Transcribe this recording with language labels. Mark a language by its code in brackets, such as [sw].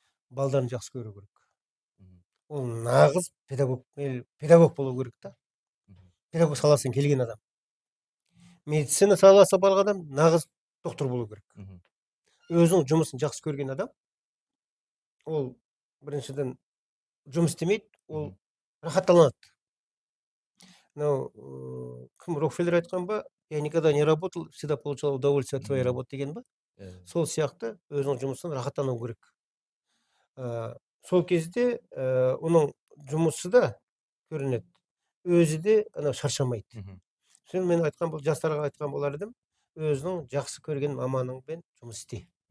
[kk] Балдарын жақсы көру керек. Ол нағыз педагог болу керек та. Педагог саласынан келген адам. Медицина саласы бар адам нағыз доктор болу керек. Өзінің жұмысын жақсы көрген адам, ол біріншіден жұмыс істемейді, ол рахаттанады. Кім Рокфеллер айтқан ба, [ru] я никогда не работал, всегда получал удовольствие от своей работы [kk] деген ба? Сол сияқты өзінің жұмысын рахаттану керек. Сол кезде оның жұмысы да көрінеді. өзі де анау шаршамайды. Сен мен айтқан бұл жастарға айтқан болар едім, өзінің жақсы көрген маманыңмен жұмыс істе.